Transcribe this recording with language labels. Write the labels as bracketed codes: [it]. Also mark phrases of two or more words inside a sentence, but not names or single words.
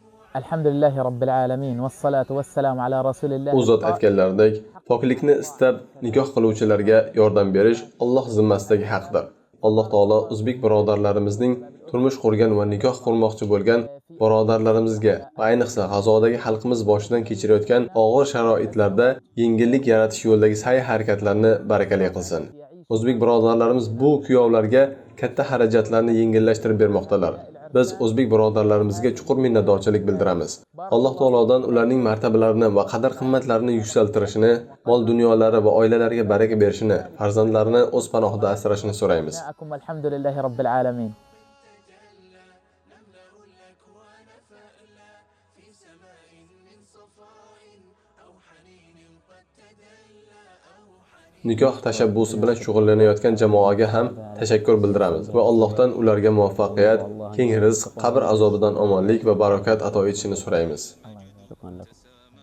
[ar] الحمد لله رب العالمين والصلاة والسلام على رسول الله. [uz] U zot aytganlaridek, poklikni istab nikoh qiluvchilarga yordam berish Alloh zimmasidagi haqdir. Alloh taolo o'zbek birodarlarimizning turmush qurgan va nikoh qurmoqchi bo'lgan birodarlarimizga va ayniqsa G'azodagi xalqimiz boshidan kechirayotgan og'ir sharoitlarda yengillik yaratish yo'lidagi sa'y-harakatlarni barakali qilsin. O'zbek birodarlarimiz bu kuyovlarga katta xarajatlarni yengillashtirib bermoqdalar. Biz o'zbek birodarlarimizga chuqur minnatdorchilik bildiramiz. Alloh taolodan ularning martabalarini va qadr-qimmatlarini yuksaltirishini, mol-dunyolari va oilalariga baraka berishini, farzandlarini o'z panohida asrashini so'raymiz. [ar] الحمد لله رب العالمين. [uz] Nikoh tashabbusi bilan shug'ullanayotgan jamoaga ham tashakkur bildiramiz va Allohdan ularga muvaffaqiyat, keng rizq, qabr azobidan omonlik va barokat ato etishini so'raymiz.